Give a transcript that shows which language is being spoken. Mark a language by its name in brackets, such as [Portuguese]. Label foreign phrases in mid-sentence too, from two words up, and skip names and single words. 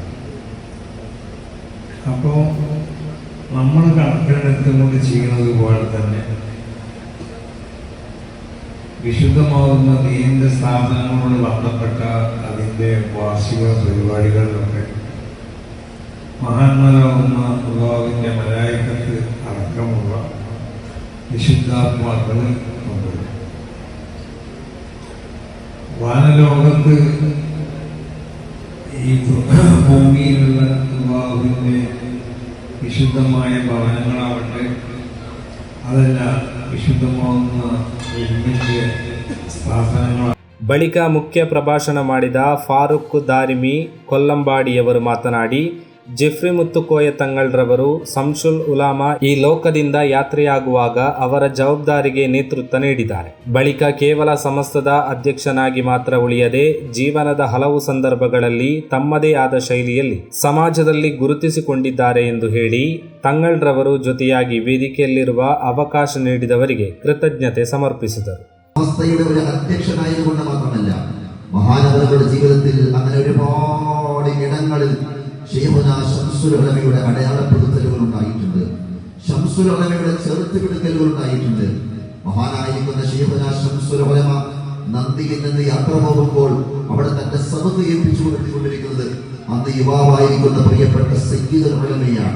[Malayalam] അപ്പോൾ നമ്മൾ കണക്കിലെടുത്തുകൊണ്ട് ചെയ്യുന്നത് പോലെ തന്നെ വിശുദ്ധമാകുന്ന ദീനിന്റെ സ്ഥാപനങ്ങളോട് ബന്ധപ്പെട്ട അതിൻ്റെ വാർഷിക പരിപാടികളിലൊക്കെ മഹാന്മാരാകുന്ന അല്ലാഹുവിൻ്റെ മലായികത്ത് അടക്കമുള്ള വിശുദ്ധാത്മാക്കൾ കൊണ്ടുവരും. വാനലോകത്ത് ഈ ഭൂമിയിലുള്ള അല്ലാഹുവിൻ്റെ വിശുദ്ധമായ ഭവനങ്ങളാവട്ടെ, അതല്ല [Kannada] ವಿಶುದ್ಧವಾದ ಸ್ಥಾಪನೆಗಳು. ಬಳಿಕ ಮುಖ್ಯ ಪ್ರಭಾಷಣ ಮಾಡಿದ ಫಾರೂಕ್ ದಾರಿಮಿ ಕೊಲ್ಲಂಬಾಡಿಯವರು ಮಾತನಾಡಿ, ಜೆಫ್ರಿ ಮುತ್ತುಕೋಯ ತಂಗಳ್ರವರು ಸಂಶುಲ್ ಉಲಾಮಾ ಈ ಲೋಕದಿಂದ ಯಾತ್ರೆಯಾಗುವಾಗ ಅವರ ಜವಾಬ್ದಾರಿಗೆ ನೇತೃತ್ವ ನೀಡಿದ್ದಾರೆ. ಬಳಿಕ ಕೇವಲ ಸಮಸ್ತದ ಅಧ್ಯಕ್ಷನಾಗಿ ಮಾತ್ರ ಉಳಿಯದೆ ಜೀವನದ ಹಲವು ಸಂದರ್ಭಗಳಲ್ಲಿ ತಮ್ಮದೇ ಆದ ಶೈಲಿಯಲ್ಲಿ ಸಮಾಜದಲ್ಲಿ ಗುರುತಿಸಿಕೊಂಡಿದ್ದಾರೆ ಎಂದು ಹೇಳಿ ತಂಗಳ್ರವರು ಜೊತೆಯಾಗಿ ವೇದಿಕೆಯಲ್ಲಿರುವ ಅವಕಾಶ ನೀಡಿದವರಿಗೆ ಕೃತಜ್ಞತೆ ಸಮರ್ಪಿಸಿದರು. [Malayalam] അധ്യക്ഷനായതുകൊണ്ട് മാത്രമല്ല, മഹാനവറുകളുടെ ജീവിതത്തിൽ അങ്ങനെ ഒരുപാട് ഇടങ്ങളിൽ ശൈഖുനാ ശംസുൽ ഉലമയുടെ അടയാളപ്പെടുത്തലുകൾ ഉണ്ടായിട്ടുണ്ട്. ശംസുൽ ഉലമയുടെ ചെറുത്തുപിടുക്കലുകൾ ഉണ്ടായിട്ടുണ്ട്. മഹാനായിരിക്കുന്ന ശൈഖുനാ ശംസുൽ ഉലമ നന്ദിയിൽ നിന്ന് യാത്ര പോകുമ്പോൾ അവിടെ തന്റെ സബത്ത് ഏൽപ്പിച്ചു കൊടുത്തുകൊണ്ടിരിക്കുന്നത് അന്ന് യുവാവായിരിക്കുന്ന പ്രിയപ്പെട്ട സയ്യിദുൽ ഉലമയാണ്.